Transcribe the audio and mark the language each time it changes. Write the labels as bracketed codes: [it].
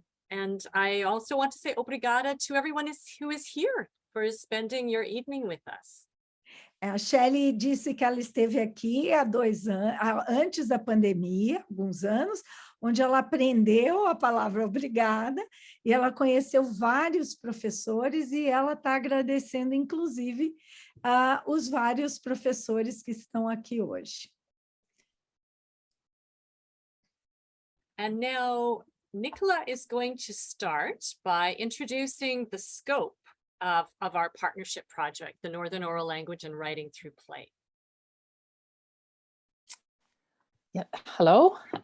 [en] And I also want to say obrigada to everyone who is here for spending your evening with us. [pt] A Shelley disse que ela esteve aqui há 2 anos, antes da pandemia, alguns anos, onde ela aprendeu a palavra obrigada, e ela conheceu vários professores, e ela está agradecendo, inclusive, os vários professores que estão aqui hoje. [en] And now, Nicola is going to start by introducing the scope of our partnership project, the Northern Oral Language and Writing Through Play. Yeah, hello.